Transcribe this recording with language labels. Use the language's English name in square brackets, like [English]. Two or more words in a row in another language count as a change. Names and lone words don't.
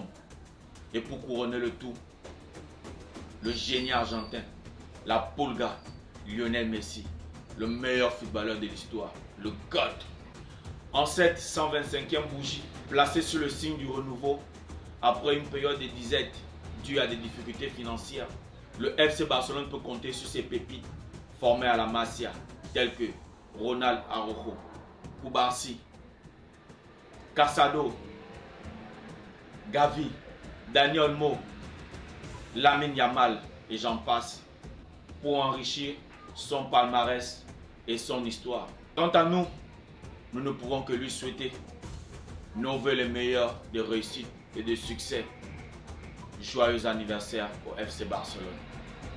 [French] Et pour couronner le tout, le génie argentin, la Pulga, Lionel Messi, le meilleur footballeur de l'histoire, le GOAT. En cette 125e bougie, placée sous le signe du renouveau, après une période de disette due à des difficultés financières, le FC Barcelone peut compter sur ses pépites formées à la Masia, telles que Ronald Araujo, Cubarsí, Casado, Gavi, Dani Olmo, Lamine Yamal et j'en passe, pour enrichir son palmarès et son histoire. Quant à nous, nous ne pouvons que lui souhaiter nos vœux les meilleurs de réussite et de succès. Joyeux anniversaire au FC Barcelone.